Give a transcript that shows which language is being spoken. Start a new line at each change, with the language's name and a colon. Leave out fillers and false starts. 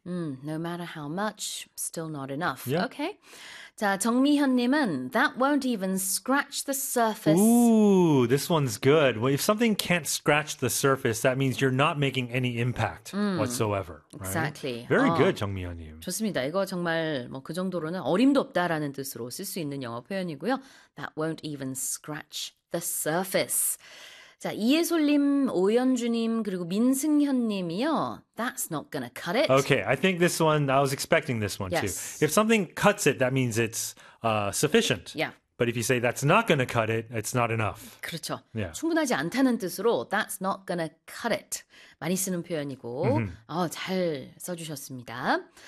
English: No matter how much, still not enough. Yep. Okay.
Korean: 자, 정미현님은
English: that won't even scratch the surface. Ooh, this one's good. Well, if something can't scratch the surface, that means you're not making any impact whatsoever, right? Exactly. Very good, 정미연님.
Korean: 좋습니다. 이거 정말 뭐그 정도로는 어림도 없다라는 뜻으로 쓸수 있는 영어 표현이고요.
English: That won't even scratch the surface.
Korean: 자, 이예솔님, 오연주님, 그리고 민승현님이요.
English: That's not gonna cut it. Okay, I think this one, I was expecting this one too. If Yes. something cuts it, that means it's sufficient. Yeah. But if you say that's not going to cut it, it's not enough.
Korean: 그렇죠. 충분하지 않다는 뜻으로
English: that's not gonna cut it
Korean: 많이 쓰는 표현이고 잘 써주셨습니다.